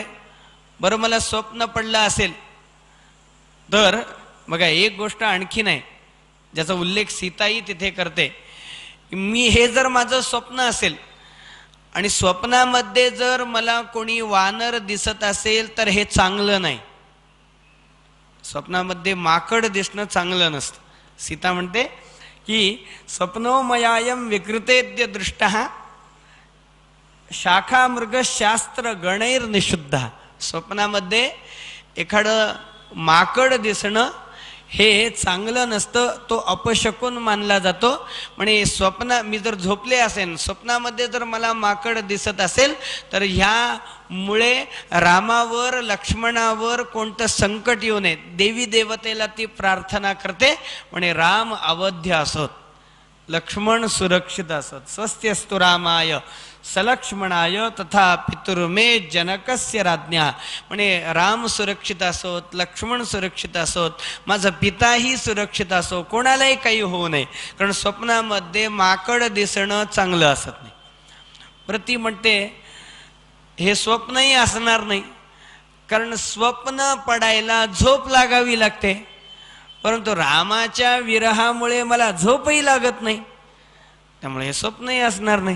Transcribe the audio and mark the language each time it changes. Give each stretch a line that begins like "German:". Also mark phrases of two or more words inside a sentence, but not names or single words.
Marathi: बरं, मला स्वप्न पडलं असेल तर बघा एक गोष्ट आणखी नाही ज्याचा उल्लेख सीताही तिथे करते. मी हे जर माझं स्वप्न असेल आणि स्वप्नामध्ये जर मला कोणी वानर दिसत असेल तर हे चांगलं नाही. स्वप्नामध्ये माकड दिसणं चांगलं नसतं.
Sanskrit: सीता म्हणते की स्वप्नोमयायम विकृतेद्य दृष्टः शाखा मृगशास्त्र गणैर निषिद्ध.
Marathi: स्वप्नामध्ये एखादं माकड दिसणं हे चांगलं नसतं, तो अपशकुन मानला जातो. म्हणजे स्वप्न मी जर झोपले असेल, स्वप्नामध्ये जर मला माकड दिसत असेल तर ह्यामुळे रामावर लक्ष्मणावर कोणतं संकट येऊ नये. देवी देवतेला ती प्रार्थना करते, म्हणे राम अवध्य असोत, लक्ष्मण सुरक्षित असोत.
Sanskrit: स्वस्त्यस्तु रामाय सलक्ष्मणाय तथा पितुर्मे जनकस्य राज्ञा.
Marathi: म्हणे राम सुरक्षित असोत, लक्ष्मण सुरक्षित असोत, माझा पिताही सुरक्षित असो, कोणालाही काही होऊ नये. कारण स्वप्नामध्ये माकड दिसणं चांगलं असत नाही. प्रति म्हणते हे स्वप्नही असणार नाही, कारण स्वप्न पडायला झोप लागावी लागते, परंतु रामाच्या विरहामुळे मला झोपही लागत नाही, त्यामुळे हे स्वप्नही असणार नाही.